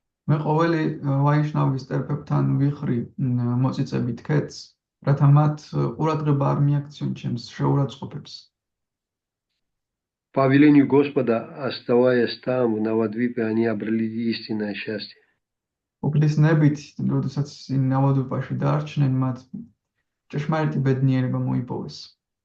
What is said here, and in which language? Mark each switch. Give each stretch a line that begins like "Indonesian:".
Georgian: მე ყოველი ვაიშნავის ტერფებთან ვიხრი მოწიწებით ქეთს, რათა მათ ყურადღება არ მიაქციონ ჩემს შეურაცხყოფებს.
Russian: По велению Господа, оставаясь там, в Навадвипе, они обрели истинное счастье.
Georgian: უფლის ნებით, როდესაც ნავადვიპაში დარჩნენ, მათ ჭეშმარიტი ბედნიერება მოიპოვეს.